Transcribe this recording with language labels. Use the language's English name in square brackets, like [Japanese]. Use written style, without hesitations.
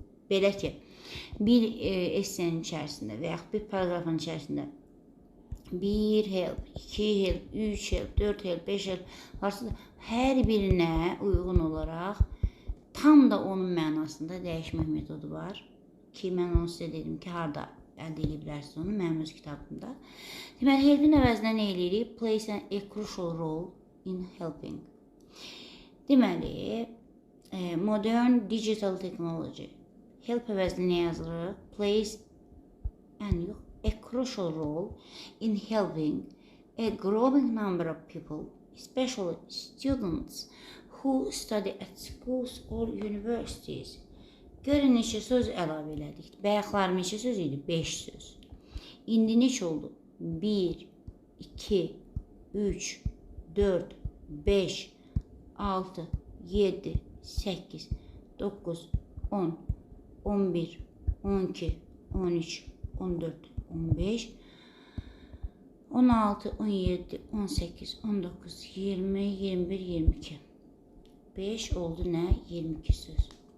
[Azerbaijani] Belə ki, bir essenin içərisində və yaxud bir paragrafın içərisində 1 help, 2 help, 3 help, 4 help, 5 help varsa hər birinə uyğun olaraq tam da onun mənasında dəyişmək metodu var ki, mən onu sizə dedim ki, harada əldə edə bilərsiniz onu, mənim öz kitabımda. Deməli, helpin əvəzinə nə eləyirik? [English] Plays a crucial role in helping. Deməli, modern digital technology. [Azerbaijani] Help əvəzinə nə yazılır? [English] Plays a crucial role in helping a growing number of people, especially students, who study at schools or universities. [Azerbaijani] Görün neçə söz əlavə elədik. Bayaqlar neçə söz idi? 5 söz. İndi neçə oldu? 1, 2, 3, 4, 5, 6, 7, 8, 9, 10, 11, 12, 13, 14, 15, 16, 17, 18, 19, 20, 21, 22. 5 oldu nə? 22 söz.